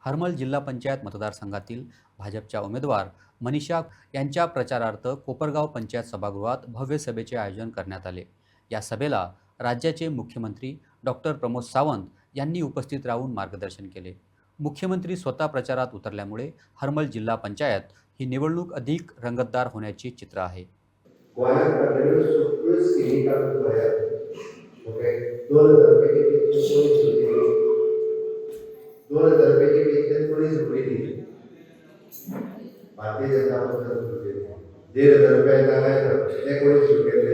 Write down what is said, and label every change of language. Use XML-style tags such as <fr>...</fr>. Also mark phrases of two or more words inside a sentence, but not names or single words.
<mr>हरमल जिल्हा पंचायत मतदारसंघातील भाजपच्या उमेदवार मनीषा यांच्या प्रचारार्थ कोपरगाव पंचायत सभागृहात भव्य सभेचे आयोजन करण्यात आले. या सभेला राज्याचे मुख्यमंत्री डॉक्टर प्रमोद सावंत यांनी उपस्थित राहून मार्गदर्शन केले. मुख्यमंत्री स्वतः प्रचारात उतरल्यामुळे हरमल जिल्हा पंचायत ही निवडणूक अधिक रंगतदार होण्याची चित्र आहे.</mr> <kok>गोंयांत काडलेल्यो सगळ्यो स्किमी काडून पळयात.</kok> <mr>ओके 2000 रुपयाची पेन्शन कोणी सुरू केली. 2000 रुपयाची पेन्शन कोणी सुरू केली. भारतीय जनता पक्षानं सुरू केली. 1500 रुपया जागायचं ते कोणी सुरू केले.</mr>